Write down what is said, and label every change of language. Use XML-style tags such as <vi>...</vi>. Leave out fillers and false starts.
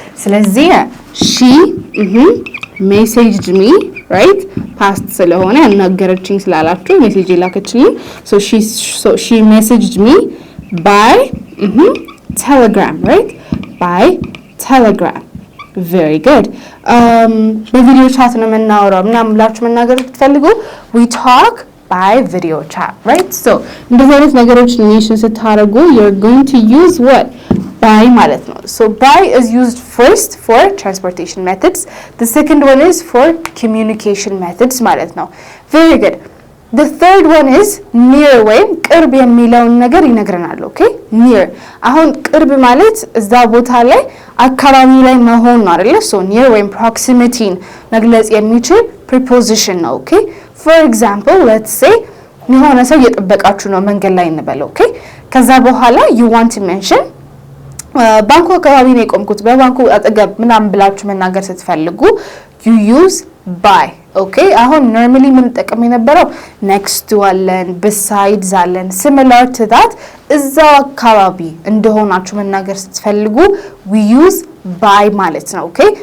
<am>ስለዚህ</am> <en>she messaged me, right?</en> <am>past ስለሆነ ያናገረችኝ ስላላችሁ ሜሴጅ ላከችልኝ.</am> <en>So she messaged me by telegram, right? by telegram. Very good.</en> <am>በቪዲዮ ቻት ነው የምናወራው ምናምን ብላችሁ መናገር ብትፈልጉ</am> <en>we talk by video chat, right? So</en> <am>እንደዚህ አይነት ነገሮች ሜንሽን ስታደርጉ</am> <en>you're going to use what? by</en> <am>ማለት ነው.</am> <en>So by is used first for transportation methods. The second one is for communication methods</en> <am>ማለት ነው.</am> <en>Very good. The third one is near</en> <am>ወይም ቅርብ የሚለውን ነገር ይነግረናል.</am> <en>Okay?</en> <am>near አሁን ቅርብ ማለት እዛ ቦታ ላይ አካባቢ ላይ መሆን ነው አይደለ? So near ወይም proximity መግለጽ የሚችል preposition ነው.</am> <en>Okay? For example, let's say</en> <am>የሆነ ሰው እየጠበቃችሁ ነው መንገድ ላይ እንበል.</am> <en>Okay?</en> <am>ከዛ በኋላ</am> <en>you want to mention</en> <am>ባንኩ አካባቢ ነው የቆምኩት በባንኩ አጠገብ ምናምን ብላችሁ መናገር ስትፈልጉ</am> <en>you use by. Okay?</en> <am>አሁን normally ምን ተጠቅም የነበረው next to አለን besides አለን</am> <en>similar to that</en> <am>እዛው አካባቢ እንደሆናችሁ መናገር ስትፈልጉ</am> <en>we use by</en> <am>ማለት ነው.</am> <en>Okay?</en>